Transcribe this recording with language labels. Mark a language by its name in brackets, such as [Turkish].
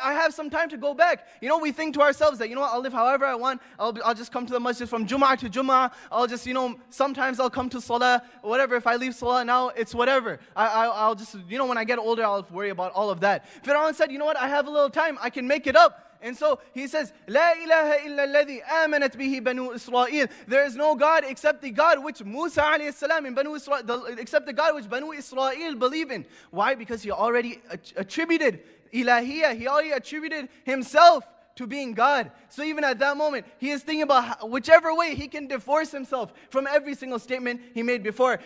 [English] I have some time to go back. You know, we think to ourselves that, you know what? I'll live however I want. I'll just come to the masjid from Jumu'ah to Jumu'ah. I'll just, you know, sometimes I'll come to Salah, whatever. If I leave Salah now, it's whatever. I'll just, you know, when I get older, I'll worry about all of that. Fir'aun said, you know what? I have a little time. I can make it up. And so he says, [Arabic] لا إله إلا الذي آمنت به بنو إسرائيل. [English] There is no God except the God which Musa alayhi salam and Banu Israel, except the God which Banu Israel believe in. Why? Because he already attributed ilahiyah. He already attributed himself to being God. So even at that moment, he is thinking about whichever way he can divorce himself from every single statement he made before.